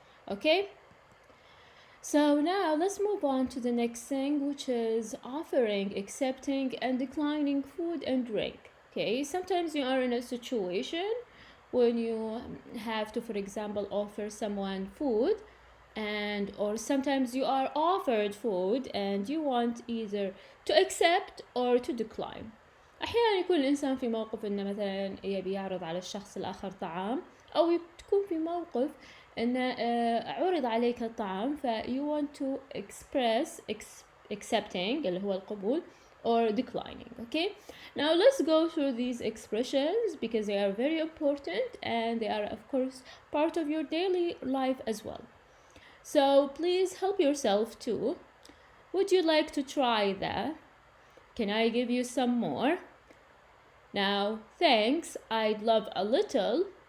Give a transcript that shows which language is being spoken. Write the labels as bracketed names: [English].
[English] Okay, so now let's move on to the next thing, which is offering, accepting, and declining food and drink. Okay, sometimes you are in a situation when you have to, for example, offer someone food and or sometimes you are offered food and you want either to accept or to decline. [Arabic] أحيانا يكون الإنسان في موقف إنه مثلا يبي يعرض على الشخص الآخر طعام، أو تكون في موقف إنه عرض عليك الطعام ف [English] you want to express accepting [Arabic] اللي هو القبول [English] or declining. Okay, now let's go through these expressions because they are very important and they are of course part of your daily life as well. So please help yourself too. Would you like to try that? Can I give you some more? Now, thanks, I'd love a little.